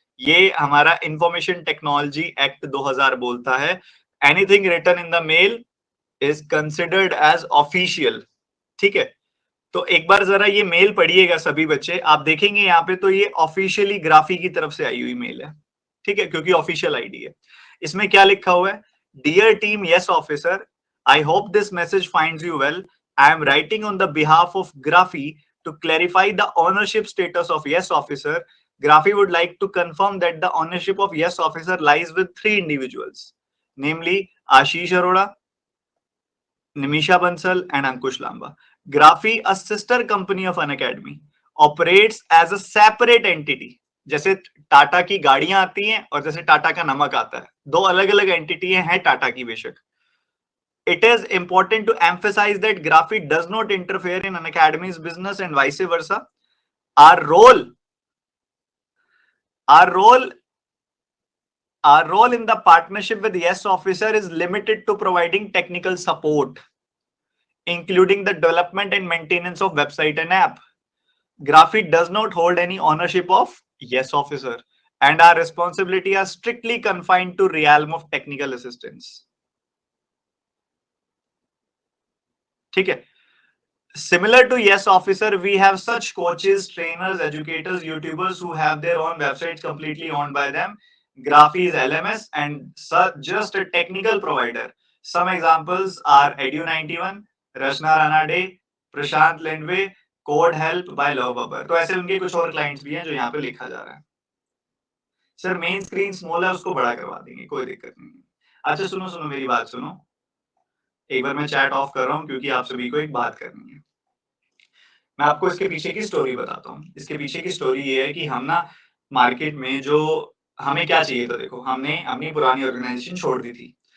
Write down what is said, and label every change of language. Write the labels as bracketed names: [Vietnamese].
[Hindi] ये हमारा information technology act 2000 बोलता है, [English] anything written in the mail is considered as official, [Hindi] ठीक है? तो एक बार ज़रा ये मेल पढ़िएगा सभी बच्चे, आप देखेंगे यहाँ पे तो ये ऑफिशियली ग्राफी की तरफ से आई हुई मेल है, ठीक है? क्योंकि ऑफिशियल आईडी है। इसमें क्या लिखा हुआ है? [English] Dear team yes officer, I hope this message finds you well. I am writing on the behalf of Graphy to clarify the ownership status of Yes Officer. Graphy would like to confirm that the ownership of Yes Officer lies with three individuals, namely Ashish Arora, Nimisha Bansal, and Ankush Lamba. Graphy, a sister company of Unacademy, operates as a separate entity. [Hindi] जैसे टाटा की गाड़ियां आती हैं और जैसे टाटा का नमक आता है, दो अलग-अलग एंटिटी हैं टाटा की बेशक। [English] It is important to emphasize that Graphy does not interfere in an academy's business and vice versa. Our role, our role, our role in the partnership with Yes Officer is limited to providing technical support, including the development and maintenance of website and app. Graphy does not hold any ownership of Yes Officer, and our responsibility are strictly confined to realm of technical assistance. [Hindi] ठीक है? [English] Similar to Yes Officer, we have such coaches, trainers, educators, YouTubers who have their own websites completely owned by them. Graphy is LMS and just a technical provider. Some examples are Edu91, Rashna Ranade, Prashant Lendwe, Code Help by Love Bubber. [Hindi] तो ऐसे उनके कुछ और clients भी हैं जो यहाँ पे लिखा जा रहा है। सर मेन स्क्रीन स्मॉल है उसको बड़ा करवा देंगे, कोई दिक्कत नहीं है। अच्छा सुनो सुनो मेरी बात सुनो। एक बार मैं चैट ऑफ कर रहा हूँ क्योंकि आप सभी को एक बात करनी है। मैं आपको इसके पीछे की स्टोरी बताता हूँ। इसके पीछे की स्टोरी ये है कि हम ना मार्केट में जो हमें क्या चाहिए था देखो, हमने अपनी पुरानी ऑर्गनाइज़ेशन छोड़ दी थी।